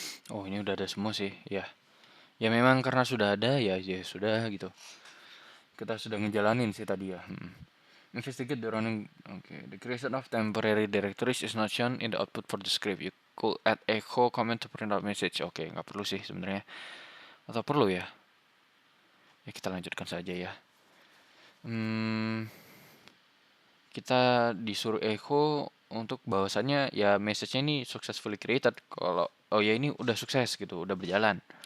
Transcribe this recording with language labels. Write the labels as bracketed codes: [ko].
[id] Oh, ini udah ada semua sih, ya. Ya memang karena sudah ada ya sudah gitu. Kita sudah ngejalanin sih tadi ya. [en] Investigate the running. Okay, the creation of temporary directories is not shown in the output for the script. You could add echo comment to print out message. [id] Oke, nggak perlu sih sebenarnya. Atau perlu ya? Ya kita lanjutkan saja ya. Kita disuruh echo untuk bahwasannya ya message-nya ini [en] successfully created. [id] Kalau oh ya ini udah sukses gitu, udah berjalan.